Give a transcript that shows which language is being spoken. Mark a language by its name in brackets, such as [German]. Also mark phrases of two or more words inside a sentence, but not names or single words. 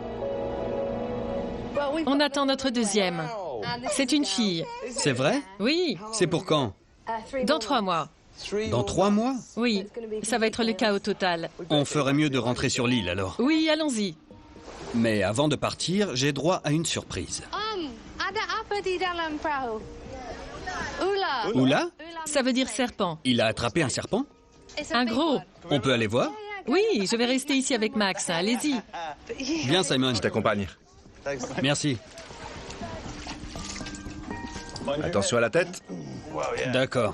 [French] On attend notre deuxième. C'est une fille. C'est vrai? Oui, C'est pour quand? dans 3 mois. Dans 3 mois? Oui, ça va être le chaos total. On ferait mieux de rentrer sur l'île alors. Oui, allons-y. Mais avant de partir, j'ai droit à une surprise. [Indonesian] Ada apa di dalam perahu? Ular. [French] Oula? Ça veut dire serpent. Il a attrapé un serpent? Un gros. On peut aller voir? Oui, je vais rester ici avec Max. Allez-y. Viens, Simon. Je t'accompagne. Merci. Attention à la tête. D'accord.